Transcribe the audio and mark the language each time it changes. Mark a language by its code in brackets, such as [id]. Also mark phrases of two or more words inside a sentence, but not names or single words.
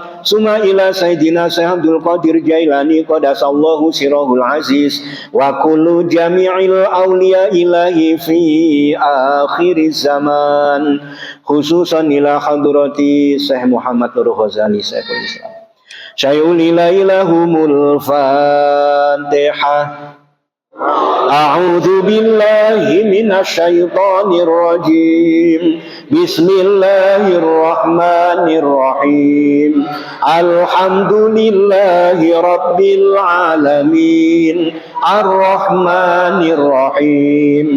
[ar] ثم إلى سيدنا الشيخ عبد القادر الجيلاني قدس الله سره العزيز وكل جميع الأولياء إلهي في آخر الزمان، خصوصا إلى حضرة الشيخ محمد نور غزالي شيخ الإسلام. شيء لله لهم الفاتحة. أعوذ بالله من الشيطان الرجيم. Bismillahirrahmanirrahim. الحمد لله رب العالمين. الرحمن الرحيم.